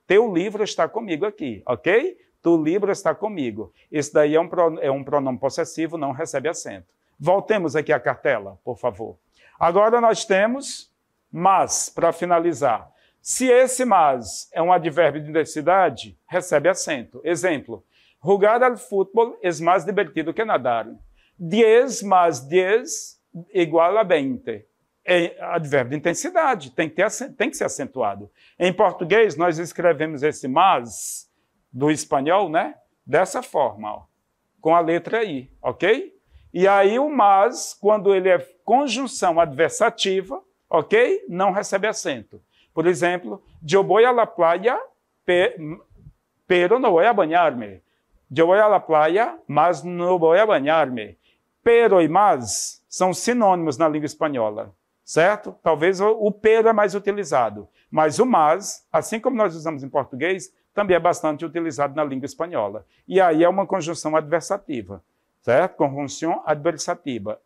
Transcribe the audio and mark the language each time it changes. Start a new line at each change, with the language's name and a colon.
Portuguese: Teu livro está comigo aqui, ok? Tu livro está comigo. Esse daí é um pronome possessivo, não recebe acento. Voltemos aqui à cartela, por favor. Agora nós temos mas, para finalizar. Se esse mas é um advérbio de intensidade, recebe acento.
Spanish: Exemplo, jugar al fútbol es más divertido que nadar.
Portuguese: 10 mais 10 igual a 20. É advérbio de intensidade, tem que ser acentuado. Em português, nós escrevemos esse mas do espanhol, né? Dessa forma, ó, com a letra I, ok? E aí o mas, quando ele é conjunção adversativa, ok? Não recebe acento. Por exemplo, eu vou
Spanish: a la playa, pero no voy a bañarme.
Portuguese: Eu vou
Spanish: a la playa, mas no voy a bañarme.
Portuguese: Pero e mas são sinônimos na língua espanhola, certo? Talvez o pero é mais utilizado, mas o mas, assim como nós usamos em português, também é bastante utilizado na língua espanhola. E aí é uma conjunção adversativa, certo? Conjunção adversativa.